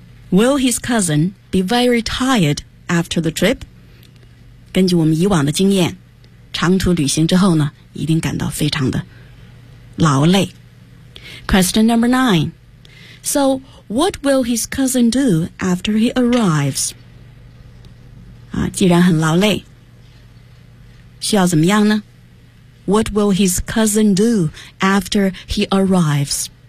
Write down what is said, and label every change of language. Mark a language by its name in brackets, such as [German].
[English] Will his cousin be very tired after the trip？ [Chinese] 根据我们以往的经验，长途旅行之后呢，一定感到非常的劳累。 [English] Question number nine. So, what will his cousin do after he arrives? [Chinese] 啊，既然很劳累，需要怎么样呢？ [English] What will his cousin do after he arrives?